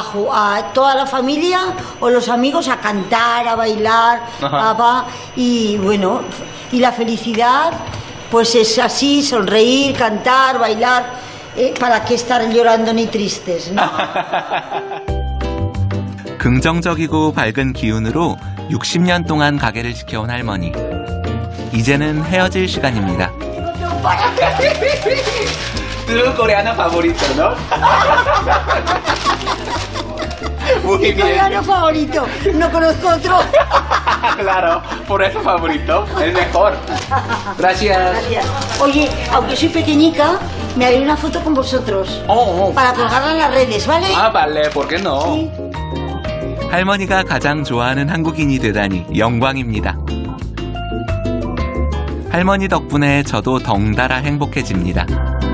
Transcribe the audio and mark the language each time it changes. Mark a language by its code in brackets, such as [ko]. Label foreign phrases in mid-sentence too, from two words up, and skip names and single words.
[es] A toda la familia o los amigos a cantar, a bailar, Ajá. y bueno, y la felicidad, pues es así, sonreír, cantar, bailar. ¿Para qué estar llorando ni tristes? ¿No? [ko] 긍정적이고 밝은 기운으로 60년 동안 가게를 지켜온 할머니. 이제는 헤어질 시간입니다. [es] Tu coreano favorito, ¿no? Muy Mi bien. coreano favorito. No conozco otro. Claro, por eso favorito. El mejor. Gracias. Gracias. Oye, aunque soy pequeñica, me haré una foto con vosotros. Oh, oh. Para colgarla en las redes, ¿vale? Ah, vale, ¿por qué no? Sí. [ko] 할머니가 가장 좋아하는 한국인이 되다니 영광입니다. 할머니 덕분에 저도 덩달아 행복해집니다.